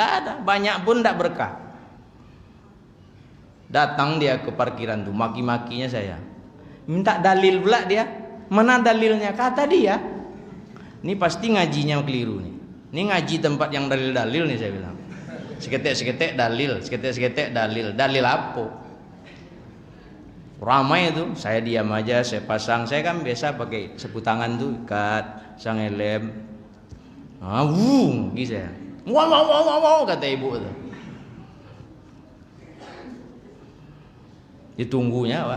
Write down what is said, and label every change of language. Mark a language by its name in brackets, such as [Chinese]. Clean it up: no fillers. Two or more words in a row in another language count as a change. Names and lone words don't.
[Indonesian] Nggak ada, banyak pun nggak berkah. Datang dia ke parkiran tuh, maki-makinya saya. Minta dalil pula dia. Mana dalilnya? Kata dia. Ini pasti ngajinya keliru nih. Ini ngaji tempat yang dalil-dalil nih saya bilang. [Minangkabau] Seketek-seketek dalil, seketek-seketek dalil. [Indonesian] Dalil apa? Ramai itu, saya diam aja, saya pasang. Saya kan biasa pakai sapu tangan tuh, ikat, sang helm. Gitu saya. Wow, kata ibu itu. Ditunggunya, Pak.